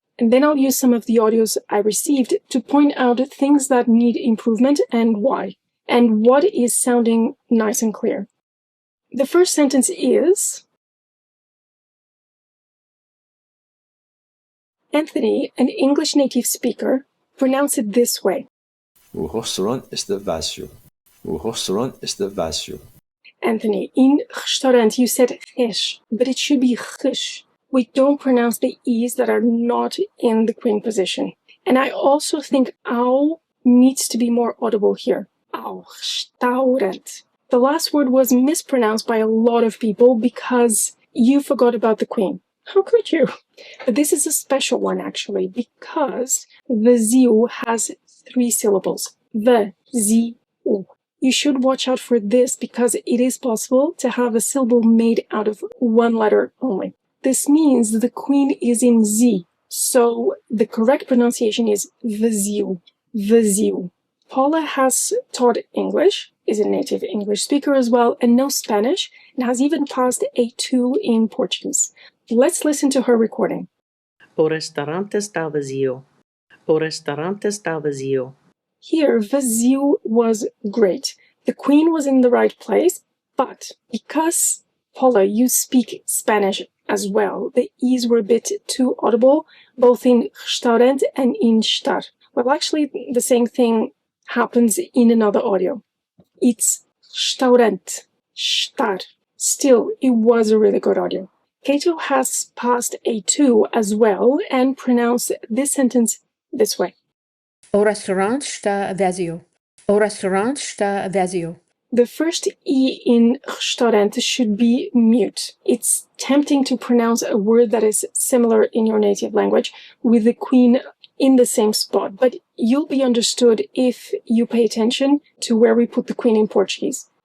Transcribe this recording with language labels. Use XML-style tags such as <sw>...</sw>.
<en>And then I'll use some of the audios I received to point out things that need improvement and why, and what is sounding nice and clear. The first sentence is, Anthony, an English native speaker, pronounced it this way.</en> <pt>O restaurant está vazio. O restaurant está vazio.</pt> <en>Anthony, in restaurant you said res, but it should be res. We don't pronounce the E's that are not in the queen position. And I also think ow needs to be more audible here. Au restaurant. The last word was mispronounced by a lot of people because you forgot about the queen. How could you? But this is a special one actually, because the ziu has 3 syllables. The, zi, u. You should watch out for this because it is possible to have a syllable made out of 1 letter only. This means the queen is in Z, so the correct pronunciation is viziu, viziu. Paula has taught English, is a native English speaker as well, and knows Spanish, and has even passed A2 in Portuguese. Let's listen to her recording.</en> <pt>O restaurante está vazio. O restaurante está vazio.</pt> <en>Here, viziu was great. The queen was in the right place, but because, Paula, you speak Spanish as well, the E's were a bit too audible, both in restaurant and in estar. Well, actually, the same thing happens in another audio. It's restaurant, estar. Still, it was a really good audio. Kato has passed A2 as well and pronounced this sentence this way.</en> <pt>O restaurante está vazio. O restaurante está vazio.</pt> <en>The first E in restaurante should be mute. It's tempting to pronounce a word that is similar in your native language with the queen in the same spot, but you'll be understood if you pay attention to where we put the queen in Portuguese.</en>